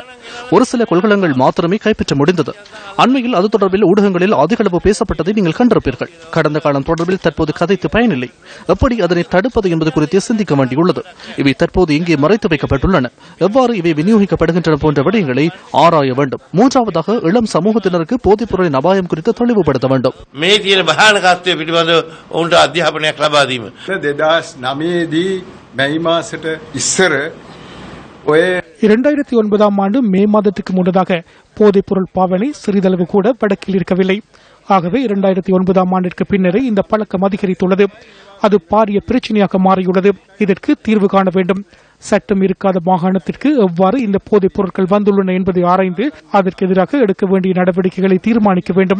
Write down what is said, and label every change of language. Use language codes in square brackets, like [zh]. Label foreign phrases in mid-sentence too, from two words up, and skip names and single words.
[ta] ஒரு சில கொள்கலங்கள் மாத்திரமே கைப்பற்ற முடிந்தது. அண்மையில் அது தொடர்பில் ஊடகங்களில் அதிகளவு பேசப்பட்டதை நீங்கள் கண்டிருப்பீர்கள். கடந்த காலம் தொடர்பில் தற்போது கதைத்து பயனில்லை. எப்படி அதனை தடுப்பது என்பது குறித்து சிந்திக்க வேண்டியுள்ளது. இவை தற்போது இங்கே மறைத்து வைக்கப்பட்டுள்ளன. எவ்வாறு இவை விநியோகிக்கப்படுகின்றன போன்ற விடயங்களை ஆராய வேண்டும். மூன்றாவதாக இளம் சமூகத்தினருக்கு போதைப் பொருளின் அபாயம் குறித்து தெளிவுபடுத்த வேண்டும். [si] අධ්‍යාපනයක් ලබා දීම 2009 මැයි මාසෙට ඉස්සර ඔය [ta] 2009 மே மாதத்துக்கு முன்னதாக போதைப் பொருள் பாவனை சிறிதளவு கூட வடக்கில் இருக்கவில்லை. ஆகவே 2009 ஆண்டிற்கு பின்னரே இந்த பழக்கம் அதிகரித்துள்ளது. அது பாரிய பிரச்சனையாக மாறியுள்ளது. இதற்கு தீர்வு காண வேண்டும். சட்டம் இருக்காத மாகாணத்திற்கு எவ்வாறு இந்த போதைப் பொருட்கள் வந்துள்ளன என்பதை ஆராய்ந்து அதற்கு எதிராக எடுக்க வேண்டிய நடவடிக்கைகளை தீர்மானிக்க வேண்டும்.